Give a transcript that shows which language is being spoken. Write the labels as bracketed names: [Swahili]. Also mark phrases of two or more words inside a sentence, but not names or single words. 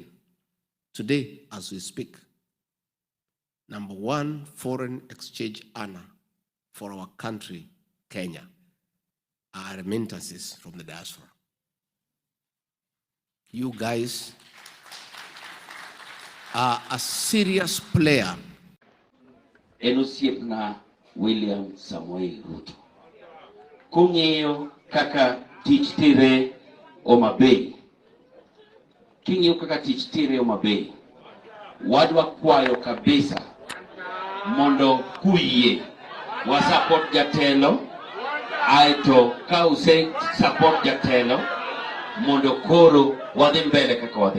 [English] Today, as we speak, #1 foreign exchange earner for our country, Kenya, are remittances from the diaspora. You guys are a serious player. [Luo (Kenya and Tanzania)] Enosiepna William Samuel Ruto. Kung'eyo kaka tich tire Homa Bay. King'eyo kaka tich tire Homa Bay. Wadwa kwayo kabisa mondo kuyie wa support jatelo aito ka use support jatelo mondo koro wadhi mbele kaka wadhi.